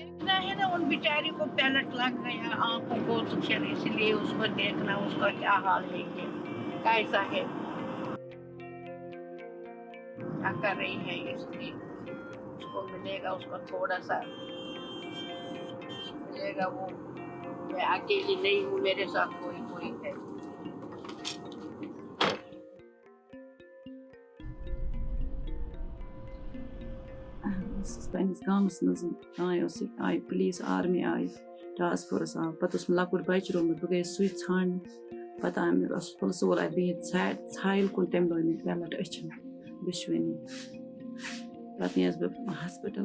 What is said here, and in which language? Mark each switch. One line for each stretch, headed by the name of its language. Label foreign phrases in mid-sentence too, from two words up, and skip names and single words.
Hindi: नहीं ना, उन बेचारी को पैलेट लग गया आंखों को, तो फिर इसलिए उसको देखना उसका क्या हाल है, ये कैसा है, क्या कर रही है, इसलिए उसको मिलेगा, उसको थोड़ा सा मिलेगा। वो मैं अकेली नहीं हूँ, मेरे साथ कोई कोई है।
Kashmiri: پنس گامس مز آئی پولیس آرمی آئی
English: task force
Kashmiri: آو پتہٕ اوس مےٚ لۄکُٹ بچہِ رومُت بہٕ گٔیَس سُے ژھانٛڈنہِ پتہٕ آو مےٚ پُلسہٕ وول آے بِہِتھ ژھایِل کُن تٔمۍ لٲج مےٚ پیلٹ أچھن دۄشوٕنی پتہٕ نِیَس بہٕ ہاسپِٹل